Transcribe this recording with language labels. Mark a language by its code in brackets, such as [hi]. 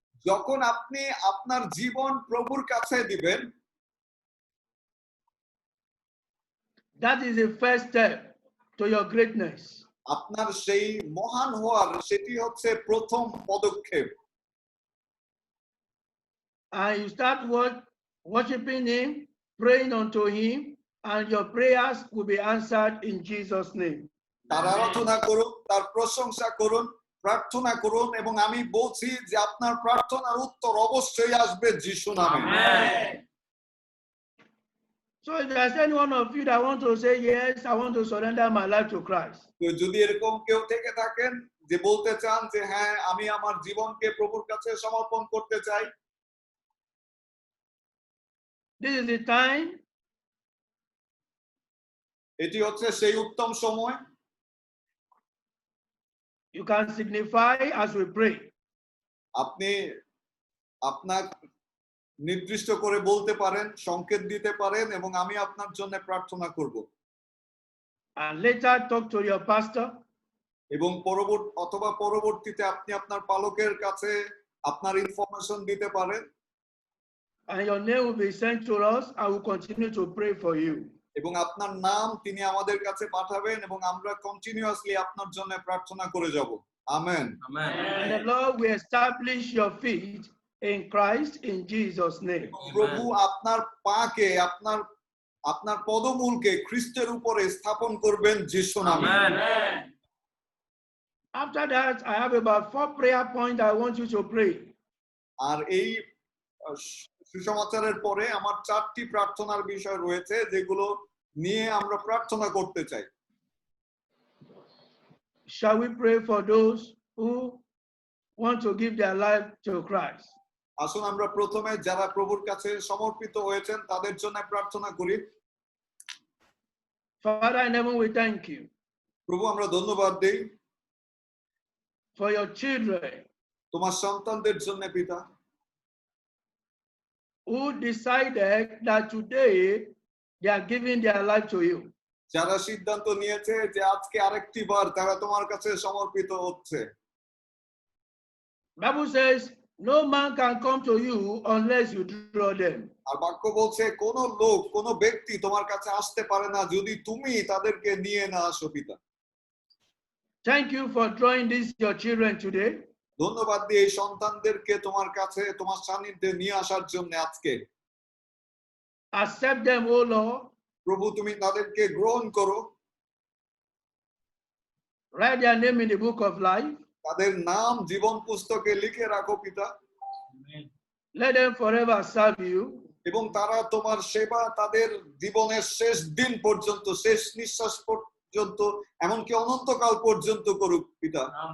[bn] যখন আপনি আপনার জীবন প্রভুর কাছে দিবেন, [en] that is the first step to your greatness. [bn] আপনার সেই মহান হওয়ার সেটি হচ্ছে প্রথম পদক্ষেপ। [en] And you start worshiping Him, praying unto Him, and your prayers will be answered in Jesus' name. [bn] তার আরাধনা করুন, তার প্রশংসা করুন, প্রার্থনা করুন, এবং আমি বলছি যে আপনার প্রার্থনার উত্তর অবশ্যই আসবে যিশু নামে। [en] So if there's any one of you that want to say, yes, I want to surrender my life to Christ, [bn] তো যদি এরকম কেউ থেকে থাকেন যে বলতে চান যে হ্যাঁ আমি আমার জীবনকে প্রভুর কাছে সমর্পণ করতে চাই, [en] this is the time. [bn] এটি হচ্ছে সেই উত্তম সময়। [en] You can signify as we pray. [bn] আপনি আপনার নির্দিষ্ট করে বলতে পারেন, সংকেত দিতে পারেন, এবং আমি আপনার জন্য প্রার্থনা করব। [en] And later talk to your pastor. [bn] এবং পরবর্তীতে আপনি আপনার পালকের কাছে আপনার ইনফরমেশন দিতে পারেন। [en] And your name will be sent to us. I will continue to pray for you. [bn] এবং আপনার নাম তিনি আমাদের কাছে পাঠাবেন এবং আমরা কন্টিনিউয়াসলি আপনার জন্য প্রার্থনা করে যাব। Amen. [en] And the Lord will establish your feet in Christ in Jesus' name. [bn] প্রভু আপনার পাকে, আপনার পদমূলকে খ্রিস্টের উপরে স্থাপন করবেন যিশু নামে। [en] After that, I have about 4 prayer points I want you to pray. [bn] আর এই সুসমাচারের পরে আমার 4টি প্রার্থনার বিষয় রয়েছে যেগুলো নিয়ে আমরা প্রার্থনা করতে চাই। [en] Shall we pray for those who want to give their life to Christ? [bn] আসুন আমরা প্রথমে যারা প্রভুর কাছে সমর্পিত হয়েছেন তাদের জন্য প্রার্থনা করি। [en] Father in heaven, we thank you [bn] প্রভু আমরা ধন্যবাদ দেই [en] for your children [bn] তোমার সন্তানদের জন্য পিতা, [en] who decided that today they are giving their life to you. [bn] যারা সিদ্ধান্ত নিয়েছে যে আজকে আরেকটি বার তারা তোমার কাছে সমর্পিত হচ্ছে। [en] Bible says no man can come to you unless you draw them. [bn] আর বাক্য বলছে কোন লোক, কোন ব্যক্তি তোমার কাছে আসতে পারে না যদি তুমি তাদেরকে নিয়ে না আসো পিতা। [en] Thank you for drawing these your children today. [bn] ধন্যবাদ দিই এই সন্তানদেরকে তোমার কাছে তোমার সান্নিধ্যে নিয়ে আসার জন্য আজকে। [en] Accept them, O Lord. [bn] প্রভু তুমি তাদেরকে গ্রহণ করো। [en] Write their name in the book of life. [bn] তাদের নাম জীবন পুস্তকে লিখে রাখো পিতা। [en] Let them forever serve you. [bn] এবং তারা তোমার সেবা তাদের জীবনের শেষ দিন পর্যন্ত, শেষ নিঃশ্বাস পর্যন্ত, এমনকি অনন্তকাল পর্যন্ত করুক পিতা।